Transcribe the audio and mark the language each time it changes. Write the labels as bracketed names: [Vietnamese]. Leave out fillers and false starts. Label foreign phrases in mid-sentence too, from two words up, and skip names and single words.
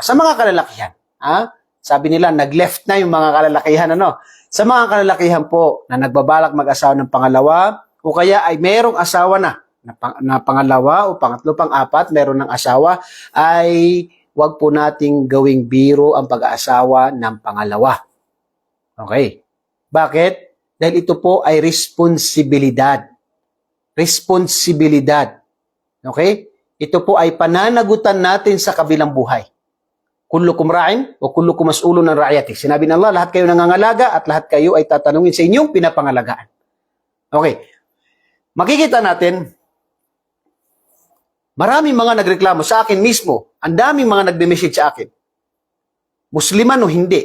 [Filipino] Sa mga kalalakihan, sabi nila, nag-left na yung mga kalalakihan, Sa mga kalalakihan po na nagbabalak mag-asawa ng pangalawa o kaya ay merong asawa na pangalawa o pangatlo, pang-4, meron ng asawa, ay huwag po nating gawing biro ang pag-aasawa ng pangalawa. Okay. Bakit? Dahil ito po ay responsibilidad. Responsibilidad. Okay? Ito po ay pananagutan natin sa kabilang buhay. [Arabic] كلكم راع و كلكم مسؤول عن رعيته. [Filipino] Sinabi ng Allah, lahat kayo nangangalaga at lahat kayo ay tatanungin sa inyong pinapangalagaan. Okay. Makikita natin, maraming mga nagreklamo sa akin mismo. Ang daming mga nagme-message sa akin. Musliman o hindi.